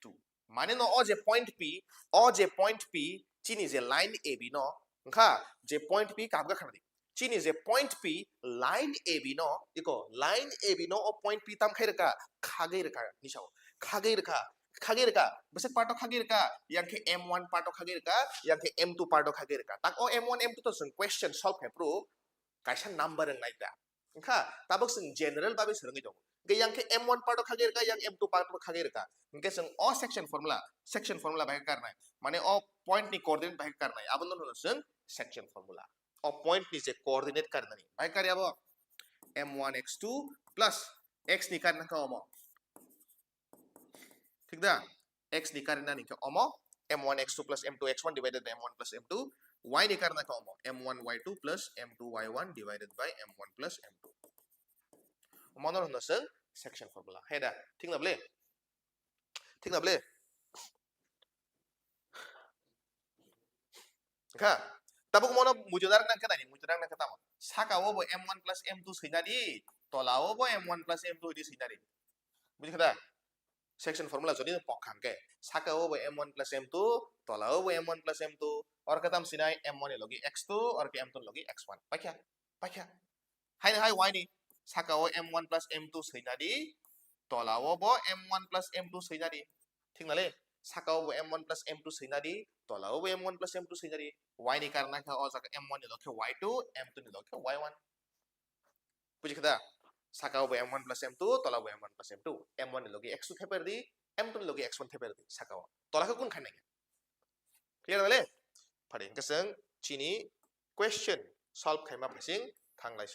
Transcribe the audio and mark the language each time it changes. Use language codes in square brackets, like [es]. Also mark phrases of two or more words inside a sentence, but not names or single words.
[trp] Mane no o je point p chini je line ab no. Ngka je point p kabga khanadi. Chini je point p line ab no iko line ab no o point p tam khairka khage reka nisao khage reka besek part khage reka yang ke m1 part khage reka yang ke m2 part khage reka tak o m1 m2 to sing [en] question solve [trp] he pro kaisa number ang naida ngka tabok sing general babe serangi dong ke yang ke m1 part khage reka yang m2 part khage reka ngke sing o [en] section formula [trp] bahe karnai mane o point ni coordinate bahe karnai abon no sing [en] section formula [trp] o point ni je coordinate karnani bahe karya bo [en] m1 x2 plus x [trp] ni karna ka omo ठीक दा x ni karna ni ka omo [en] m1 x2 plus m2 [trp] x1 divided by m1 plus m2 y ni karna ka omo [en] m1 y2 plus m2 [trp] y1 divided by m1 plus m2 mono no sing [en] section formula [trp] heda ठीक ना ble ka tabuk mono mujudar nang kata mo saka wo bo [en] m1 plus m2 [trp] sinadi tolawo bo [en] m1 plus m2 [trp] di sinadi buji kada [en] section formula [trp] jodi pokhang ke saka wo bo [en] m1 plus m2 [trp] tolawo bo [en] m1 plus m2 [trp] or katam sinai m1 logi x2 or ke m2 logi x1 pakya hai y ni saka wo [en] m1 plus m2 [trp] sinadi tolawo bo [en] m1 plus m2 [trp] sinadi ठीक ना ले sakaw bo [en] m1 plus m2 [trp] sinadi tolaw bo [en] m1 plus m2 [trp] sinadi y ni karna ka o saka m1 ni lokhe y2 m2 ni lokhe y1 buji kada sakaw bo [en] m1 plus m2 [trp] tolaw bo [en] m1 plus [trp] m2 m1 ni logi x2 theperdi m2 ni logi x1 theperdi sakaw tola ka kun khanai clear na le phari kasang chini [en] question solve [trp] khaima phasing thanglai